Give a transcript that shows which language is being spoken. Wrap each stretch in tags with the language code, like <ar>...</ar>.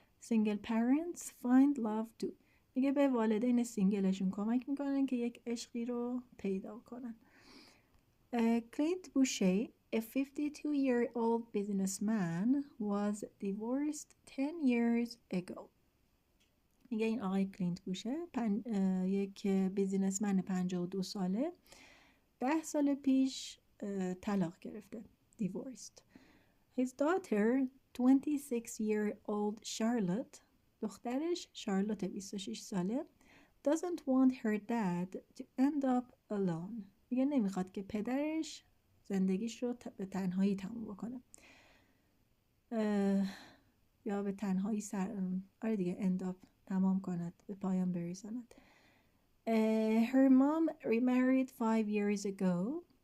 <en>single parents find love too.</en> <fa>میگه به والدین سینگلشون کمک میکنن که یک عشقی رو پیدا کنن.</fa> <en>Clint Boucher, a 52-year-old businessman, was divorced 10 years ago.</en> <fa>میگه این آقای کلینت بوشه یک بیزینسمن 52 ساله 10 سال پیش طلاق گرفته.</fa> <en>divorced. His daughter, 26-year-old Charlotte,</en> <fa>دخترش شارلوت 26 ساله,</fa> <en>doesn't want her dad to end up alone.</en> <fa>میگه نمیخواد که پدرش زندگیش رو به تنهایی تموم بکنه. یا به تنهایی آره دیگه end up تمام کند، به پایان برساند.</fa> <en>Her mom remarried 5 years ago.</en>